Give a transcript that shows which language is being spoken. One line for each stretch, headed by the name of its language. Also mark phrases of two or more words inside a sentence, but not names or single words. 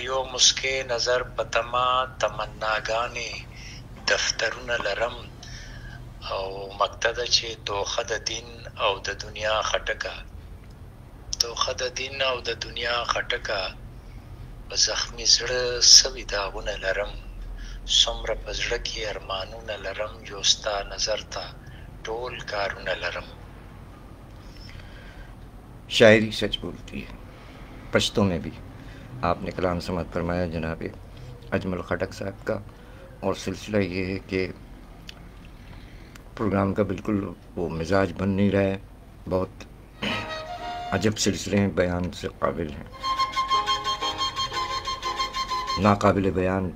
Pashto: یو مسکۍ نظر په تمه تمناګانې دفترونه لرم، او مکته ده چې دوخه د دین او د دنیا خټکه، دوخه د دین او د دنیا خټکه، په زخمي زړه سوي داغونه لرم، څومره په زړه کې ارمانونه لرم، یو ستا نظر ته ټول کارونه لرم.
Urdu: شاعری سچ بولتی ہے. پشتوں میں بھی آپ نے کلام سماعت فرمایا جناب اجمل خٹک صاحب کا. اور سلسلہ یہ ہے کہ پروگرام کا بالکل وہ مزاج بن نہیں رہا ہے، بہت عجب سلسلے ہیں، بیان سے قابل ہیں، ناقابل بیان.